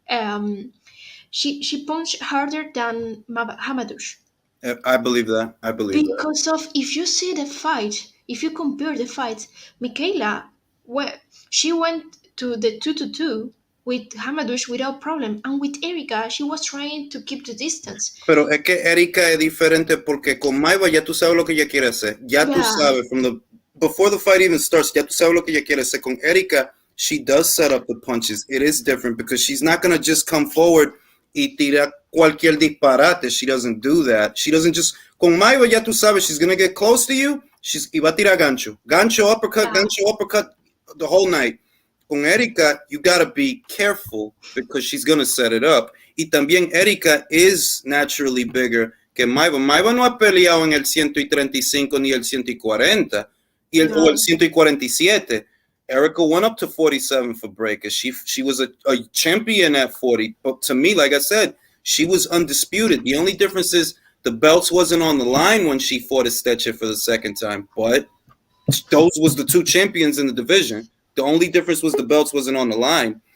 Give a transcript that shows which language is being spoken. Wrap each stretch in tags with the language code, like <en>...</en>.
<en>Um, she punched harder than Hamadush. I believe that. I believe that. Because of, if you see the fight, if you compare the fights, Michaela, well, she went to the 2-2 with Hamadush without problem, and with Erica, she was trying to keep the distance.</en> <es>Pero es que Erika es diferente porque con Maiva ya tú sabes lo que ella quiere hacer. Ya tú</es> <en>Yeah,</en> <es>sabes, before the fight even starts, ya tú sabes lo que ella quiere hacer.</es> <en>Con Erika, she does set up the punches. It is different because she's not going to just come forward y tirar cualquier disparate. She doesn't do that. She doesn't just... Con Maiva ya tú sabes, she's going to get close to you, y va a tirar gancho. yeah, Gancho, uppercut the whole night. Con Erika, you got to be careful because she's going to set it up. Y también Erika is naturally bigger que Maiva.</en> <es>Maiva no ha peleado en el 135 ni el 140 o el no, 147.</es> <en>Erica went up to 47 for Breaker. She was a champion at 40. But to me, like I said, she was undisputed. The only difference is the belts wasn't on the line when she fought Esteche for the second time. But those was the two champions in the division. The only difference was the belts wasn't on the line.</en>